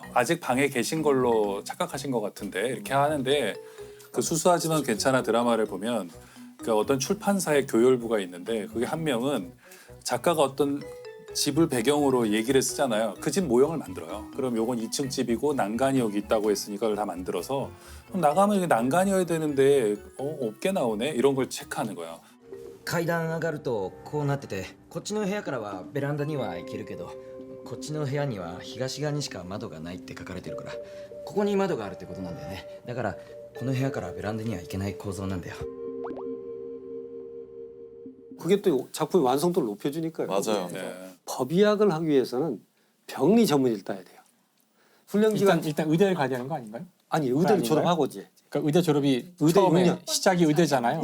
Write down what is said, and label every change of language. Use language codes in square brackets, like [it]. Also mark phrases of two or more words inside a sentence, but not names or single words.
[ko] 아직 방에 계신 걸로 착각하신 것 같은데 이렇게 하는데 그 수수하지만 괜찮아 드라마를 보면 그 어떤 출판사의 교열부가 있는데 그게 한 명은 작가가 어떤 집을 배경으로 얘기를 쓰잖아요. 그 집 모형을 만들어요. 그럼 요건 2층 집이고 난간이 여기 있다고 했으니까 그걸 다 만들어서 그럼 나가면 이게 난간이어야 되는데 없게 나오네 이런 걸 체크하는 거예요. [ja] 階段上がるとこうなっててこっちの部屋からはベランダには行けるけどこっちの部屋には東側にしか窓がないって書かれてるからここに窓があるってことなんだよねだからこの部屋からベランダには行けない構造なんだよ [ko] 그게 또 작품의 완성도를 높여주니까요. 맞아요. 네. 법의학을 하기 위해서는 병리 전문의를 따야 돼요. 훈련 기간 일단 의대를 가야 되는 거 아닌가요? 아니 의대를 아닌가요? 졸업하고지. 그러니까 의대 졸업이 의대 처음에 6년. 시작이 의대잖아요.